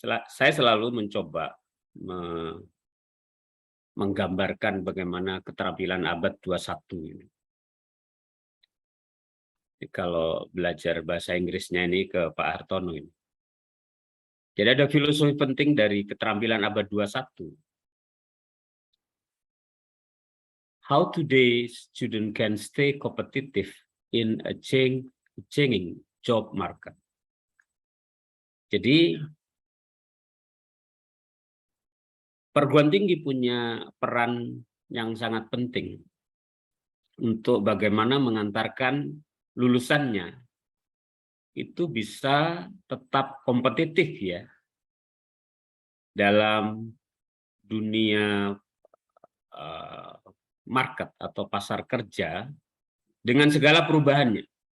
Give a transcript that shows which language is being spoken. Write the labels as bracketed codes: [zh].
[id] Saya selalu mencoba menggambarkan bagaimana keterampilan abad 21 ini. Jadi kalau belajar bahasa Inggrisnya ini ke Pak Hartono ini. Jadi ada filosofi penting dari keterampilan abad 21. [en] How today student can stay competitive in a changing job market. [id] Jadi perguruan tinggi punya peran yang sangat penting untuk bagaimana mengantarkan lulusannya itu bisa tetap kompetitif ya dalam dunia market atau pasar kerja dengan segala perubahannya.